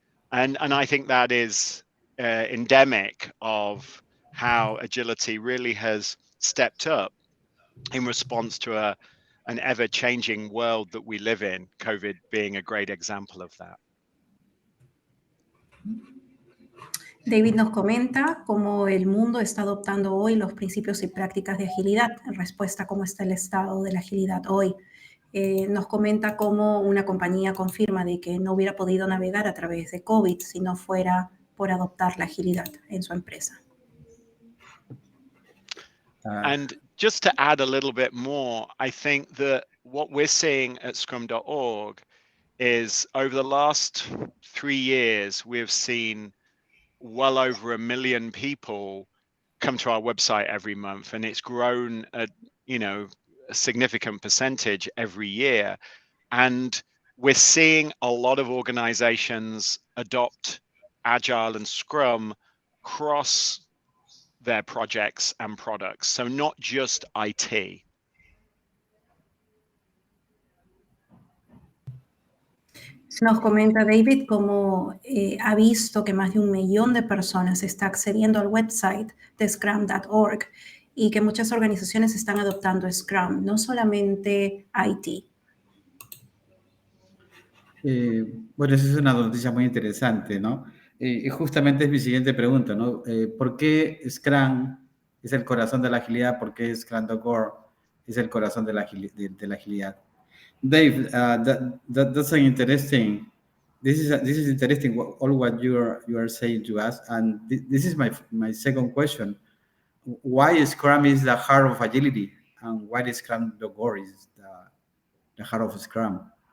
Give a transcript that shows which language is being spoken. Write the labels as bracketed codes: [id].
[en] And I think that is endemic of how agility really has stepped up in response to an ever-changing world that we live in, COVID being a great example of that. [es] David nos comenta cómo el mundo está adoptando hoy los principios y prácticas de agilidad en respuesta a cómo está el estado de la agilidad hoy. Nos comenta cómo una compañía confirma de que no hubiera podido navegar a través de COVID si no fuera por adoptar la agilidad en su empresa. [en] And just to add a little bit more, I think that what we're seeing at Scrum.org is over the last 3 years, we've seen well over 1 million people come to our website every month, and it's grown at, a significant percentage every year. And we're seeing a lot of organizations adopt Agile and Scrum across their projects and products, so not just IT. [es] Nos comenta David cómo ha visto que más de 1 millón de personas está accediendo al website de Scrum.org y que muchas organizaciones están adoptando Scrum, no solamente IT. Bueno, esa es una noticia muy interesante, ¿no? Y justamente es mi siguiente pregunta, ¿no? ¿Por qué Scrum es el corazón de la agilidad? ¿Por qué Scrum.org es el corazón de la agilidad? [en] Dave, that's an interesting. This is interesting. All what you are saying to us, and this is my second question. Why Scrum is the heart of agility, and why is Scrum.org is the heart of Scrum?